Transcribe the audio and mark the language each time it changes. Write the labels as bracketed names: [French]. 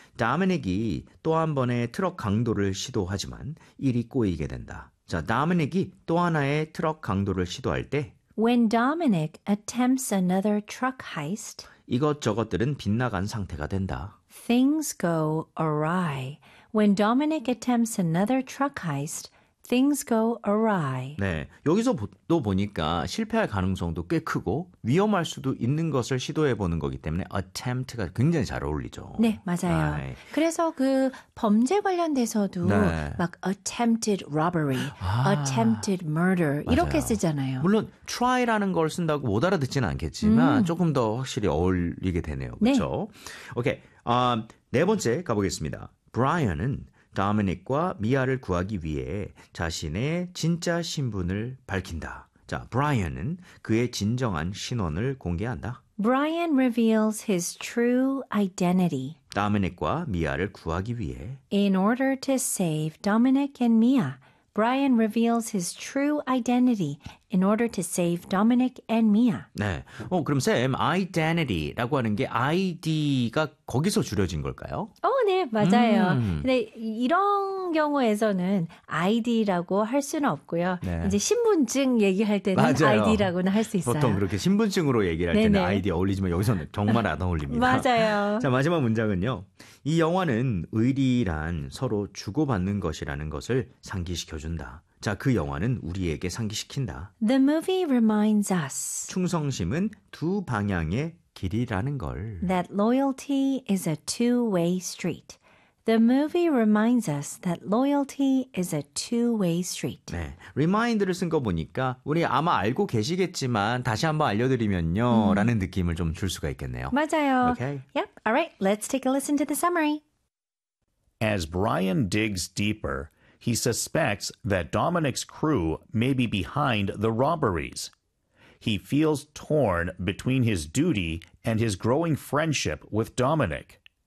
[Korean] 다미닉이 또 한 번의 트럭 강도를 시도하지만 일이 꼬이게 된다. 자, 다미닉이 또 하나의 트럭 강도를 시도할 때 [English] When Dominic attempts another truck heist [Korean] 이것저것들은 빗나간 상태가 된다. [English] Things go awry. When Dominic attempts another truck heist Things go awry. [Korean] 네, 여기서 또 보니까 실패할 가능성도 꽤 크고 위험할 수도 있는 것을 시도해보는 거기 때문에 attempt가 굉장히 잘 어울리죠. 네, 맞아요. 아이. 그래서 그 범죄 관련돼서도 네. [English] 막 attempted robbery, attempted murder [Korean] 맞아요. 이렇게 쓰잖아요. 물론 try라는 걸 쓴다고 못 알아듣지는 않겠지만 조금 더 확실히 어울리게 되네요. 그렇죠? 네. 오케이, 네 번째 가보겠습니다. 브라이언은 다미닉과 미아를 구하기 위해 자신의 진짜 신분을 밝힌다. 자, 브라이언은 그의 진정한 신원을 공개한다. [English] Brian reveals his true identity. [Korean] 다미닉과 미아를 구하기 위해 [English] In order to save Dominic and Mia, Brian reveals his true identity in order to save Dominic and Mia. [Korean] 네. 그럼 쌤, identity라고 하는 게 ID가 거기서 줄여진 걸까요? 네, 맞아요. 근데 이런 경우에서는 ID라고 할 수는 없고요. 네. 이제 신분증 얘기할 때는 맞아요. ID라고는 할 수 있어요. 보통 그렇게 신분증으로 얘기할 네네. 때는 ID 어울리지만 여기서는 정말 안 어울립니다. 맞아요. 자, 마지막 문장은요. 이 영화는 의리란 서로 주고받는 것이라는 것을 상기시켜준다. 자, 그 영화는 우리에게 상기시킨다. The movie reminds us. 충성심은 두 방향의 길이라는 걸. That loyalty is a two-way street. The movie reminds us that loyalty is a two-way street. 네, remind를 쓴 거 보니까 우리 아마 알고 계시겠지만 다시 한번 알려드리면요 라는 느낌을 좀 줄 수가 있겠네요. 맞아요. [English] Okay. Yep. All right. Let's take a listen to the summary. As Brian digs deeper, he suspects that Dominic's crew may be behind the robberies. He feels torn between his duty and his growing friendship with Dominic.